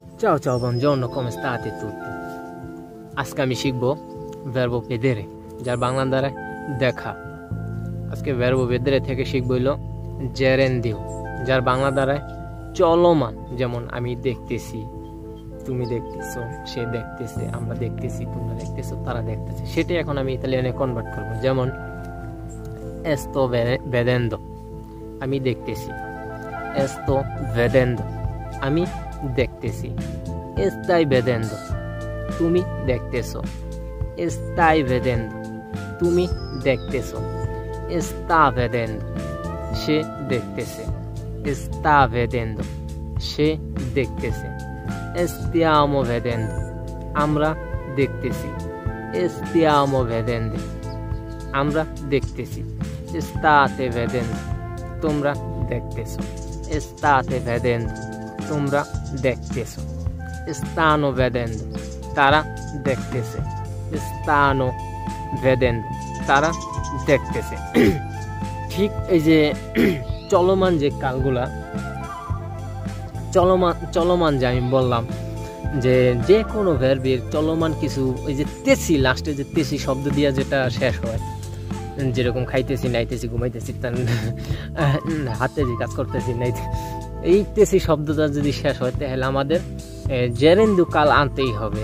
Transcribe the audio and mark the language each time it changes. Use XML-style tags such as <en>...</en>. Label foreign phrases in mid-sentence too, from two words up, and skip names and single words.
<it>Ciao ciao, buongiorno, come state tutti?</it> <bn>আজকে আমি শিখব</bn> <it>verbo vedere,</it> <bn>যার বাংলা দ্বারা দেখা। আজকে</bn> <it>verbo vedere</it> <bn>থেকে শিখব হলো gerundio, যার বাংলা দ্বারা চলমান। যেমন আমি দেখতেছি, তুমি দেখতেছো, সে দেখতেছে, আমরা দেখতেছি, তোমরা দেখতেছো, তারা দেখতেছে। সেটাই এখন আমি ইতালিয়ানে কনভার্ট করব।</bn> <it>যেমন sto vedendo,</it> <bn>আমি দেখতেছি।</bn> <it>sto vedendo,</it> <bn>আমি দেখতেছি।</bn> <it>stai vedendo,</it> <bn>তুমি দেখতেছো।</bn> <it>stai vedendo,</it> <bn>তুমি দেখতেছো।</bn> <it>sta vedendo,</it> <bn>সে দেখতেছে।</bn> <it>sta vedendo,</it> <bn>সে দেখতেছে।</bn> <it>stiamo vedendo,</it> <bn>আমরা দেখতেছি।</bn> <it>stiamo vedendo,</it> <bn>আমরা দেখতেছি।</bn> <it>state vedendo,</it> <bn>তোমরা দেখতেছো।</bn> <it>state vedendo,</it> <bn>তোমরা দেখতেছো।</bn> <it>stanno vedendo,</it> <bn>তারা দেখতেছে।</bn> <it>stanno vedendo,</it> <bn>তারা দেখতেছে। ঠিক এই যে চলমান যে কালগুলা, চলমান যে আমি বললাম যে কোনো ভার্বের চলমান কিছু, ওই যে তেসি, লাস্টে যে তেসি শব্দ দিয়া যেটা শেষ হয়, যেরকম খাইতেছি, নাইতেছি, ঘুমাইতেছি, হাতে যে কাজ করতেছি, নাইতে, এই তেসি শব্দটা যদি শেষ হয় তাহলে আমাদের জেরেন্দিও কাল আনতেই হবে।</bn>